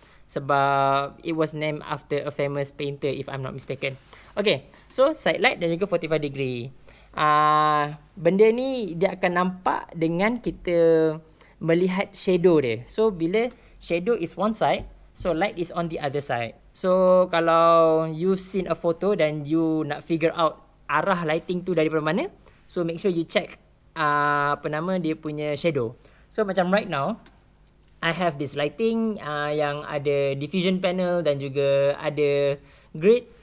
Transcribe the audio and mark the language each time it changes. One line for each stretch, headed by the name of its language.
English: Sebab it was named after a famous painter if I'm not mistaken. Okay, so side light
Malay: dan juga
English: 45 degree.
Malay: Benda ni dia akan nampak dengan kita melihat shadow dia.
English: So, bila shadow is one side, so light is on the other side. So, kalau you seen a photo
Malay: dan you nak
English: figure out arah lighting
Malay: tu daripada mana,
English: so make sure you check
Malay: dia punya
English: shadow. So, macam right now, I have this lighting
Malay: yang ada
English: diffusion panel
Malay: dan juga ada
English: grid.